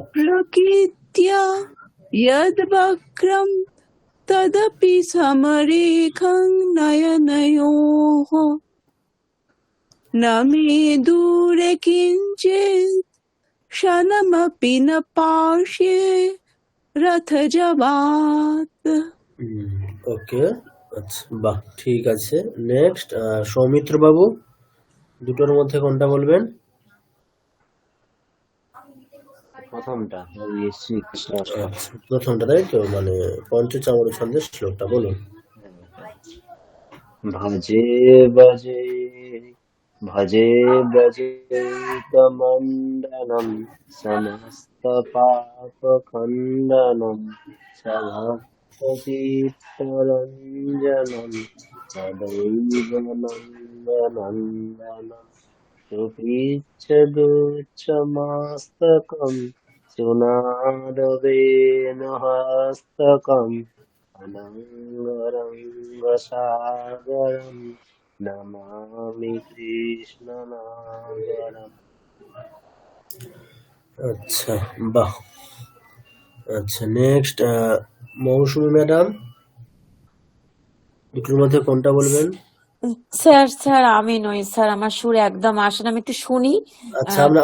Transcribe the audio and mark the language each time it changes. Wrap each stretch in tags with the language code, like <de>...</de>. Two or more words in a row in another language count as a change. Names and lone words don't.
<sa>प्रकृत्या यद्वक्रं तदपि समरेखं नयनयोः न मे दूरे किञ्चित् क्षणमपि न पार्श्वे रथजवात्।</sa> <bn>ওকে, আচ্ছা, বাহ, ঠিক আছে। নেক্সট, সৌমিত্র বাবু, দুটোর মধ্যে কোনটা বলবেন? প্রথমটা ওই শ্রীকৃষ্ণ অষ্টক। আচ্ছা, প্রথমটা, তাই তো, মানে পঞ্চচামর ছন্দের শ্লোকটা বলুন।</bn> <sa>ভজে ভজে ভজে ব্রজৈকমণ্ডলম সমস্ত পাপ খণ্ডনম সভক্ত চিত্তরঞ্জনম सदैव नन्दनन्दनं सुपृच्छदुच्चमस्तकं सुनादवेणुहस्तकम् अनङ्गरङ्गसागरं नमामि कृष्णनागरम्।</sa> <bn>আচ্ছা, বাহ। আচ্ছা, নেক্সট মৌসুমী ম্যাডাম, দুটোর মধ্যে কোনটা বলবেন? স্যার স্যার আমি নই স্যার, আমার সুর একদম আসে না, আমি একটু শুনি আচ্ছা, আমি</bn>